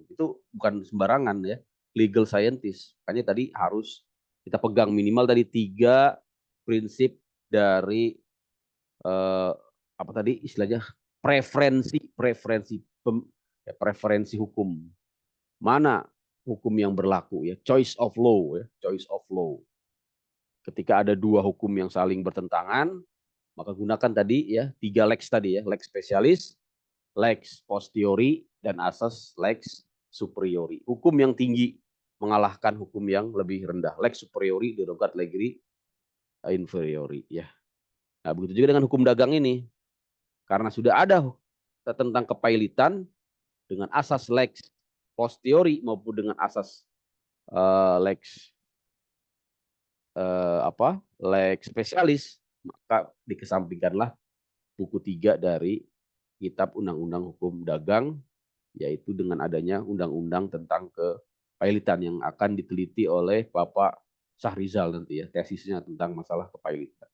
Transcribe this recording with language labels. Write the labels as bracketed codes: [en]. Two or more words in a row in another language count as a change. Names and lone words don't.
[id] Itu bukan sembarangan ya, [en] legal scientist. [id] Makanya tadi harus kita pegang minimal tadi 3 prinsip dari apa tadi istilahnya preferensi hukum. Mana hukum yang berlaku ya, [en] choice of law ya, choice of law. [id] Ketika ada 2 hukum yang saling bertentangan, maka gunakan tadi ya 3 lex tadi ya, [la] lex spesialis, lex posteriori, [id] dan asas [la] lex superiori. [id] Hukum yang tinggi mengalahkan hukum yang lebih rendah. [la] Lex superiori derogat legi inferiori ya. [id] Nah, begitu juga dengan hukum dagang ini. Karena sudah ada tentang kepailitan dengan asas [la] lex posteriori [id] maupun dengan asas [la] lex lex spesialis, [id] maka dikesampingkanlah buku 3 dari kitab Undang-Undang Hukum Dagang, yaitu dengan adanya undang-undang tentang kepailitan yang akan diteliti oleh Bapak Syahrizal nanti ya, tesisnya tentang masalah kepailitan.